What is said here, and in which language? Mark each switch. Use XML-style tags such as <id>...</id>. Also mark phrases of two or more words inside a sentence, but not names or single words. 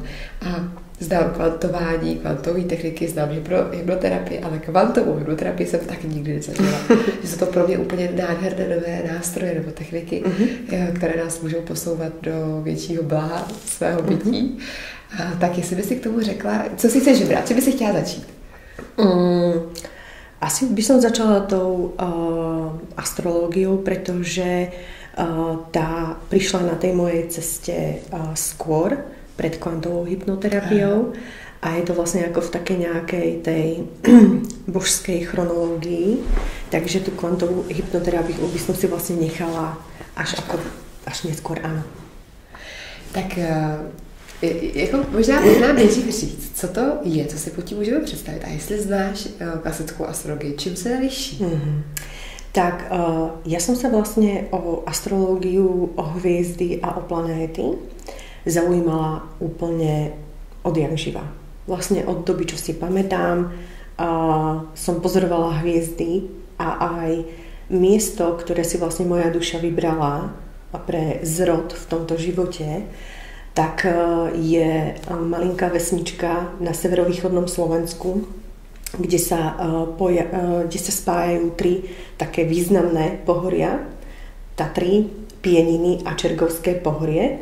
<cs>A znám kvantování, kvantové techniky, znám hypnoterapii, ale kvantovou hypnoterapii jsem taky nikdy nezažila. Že jsou to pro mě úplně nádherné nové nástroje nebo techniky, které nás můžou posouvat do většího blaha svého bytí. Tak jestli bys si k tomu řekla, co si chceš vybrat, co by si chtěla začít?</cs> <sk>Asi by som začala tou astrológiou, pretože tá prišla na tej mojej ceste skôr pred kvantovou hypnoterapiou a je to vlastne ako v takej nejakej tej božskej chronológii, takže tú kvantovú hypnoterapiu by som si vlastne nechala až neskôr, áno.</sk> <cs>Tak jako možná nejdřív říct, co to je, co si pod tím můžeme představit a jestli znáš klasickou astrologii, čím se liší?</cs> <sk>Tak ja som sa vlastne o astrológiu, o hviezdy a o planéty zaujímala úplne odjak živa. Vlastne od doby, čo si pamätám, som pozorovala hviezdy a aj miesto, ktoré si vlastne moja duša vybrala pre zrod v tomto živote, tak je</sk> <cs>malinká vesnička</cs> <sk>na severovýchodnom Slovensku, kde sa spájajú tri také významné pohoria, Tatry, Pieniny a Čergovské pohorie.</sk>